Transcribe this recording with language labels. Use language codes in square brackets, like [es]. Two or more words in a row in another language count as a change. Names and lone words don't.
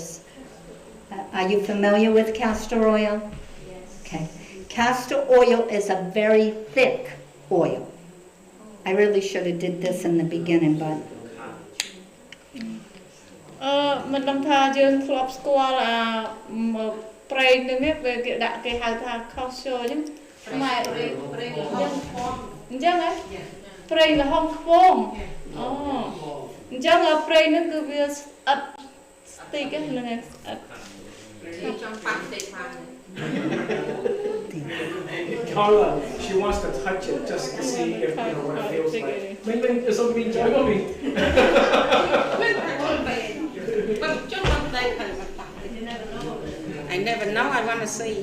[en] Are you familiar with castor oil? Yes. Okay. Castor oil is a very thick oil. I really should have did this in the beginning, but... [km] មិនដឹងថាយើងធ្លាប់ស្គាល់ប្រេងនឹងនេះវាគេដាក់គេហៅថា castor អញ្ចឹងខ្មែរប្រេងអញ្ចឹងហ៎ប្រេងល្ហុងខ្ពងអូអញ្ចឹងប្រេងហ្នឹងគឺវាស្អិតស្តិកហ្នឹងស្អិតចង់ប៉ាក់តិចផង [en] Carla, she wants to touch it just to see if you know what it feels like. Maybe there's something enjoyable me. I never know. I want to see.